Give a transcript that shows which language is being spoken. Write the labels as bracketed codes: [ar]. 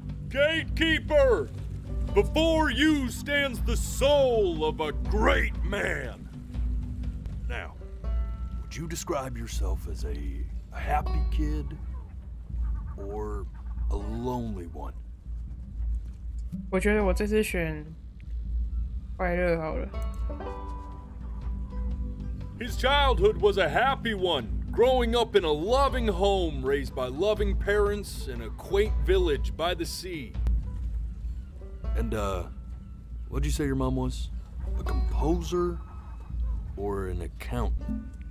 [en] Gatekeeper! Before you stands the soul of a great man. Now, would you describe yourself as a happy kid or a lonely one? [zh] 我觉得我这次选快乐好了。 [en] His childhood was a happy one, growing up in a loving home raised by loving parents in a quaint village by the sea. And, what'd you say your mom was? A composer or an accountant?